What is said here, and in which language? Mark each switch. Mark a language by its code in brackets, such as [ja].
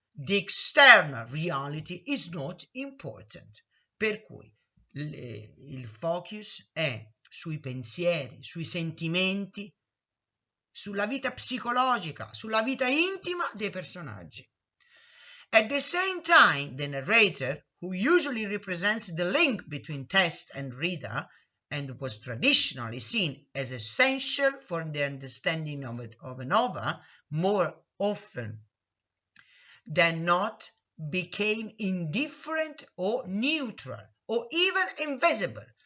[en] The external reality is not important. [it] Per cui il focus è sui pensieri, sui sentimenti, sulla vita psicologica, sulla vita intima dei personaggi. [en] At the same time, the narrator, who usually represents the link between text and reader, and was traditionally seen as essential for the understanding of a novel, more often than not became indifferent or neutral or even invisible.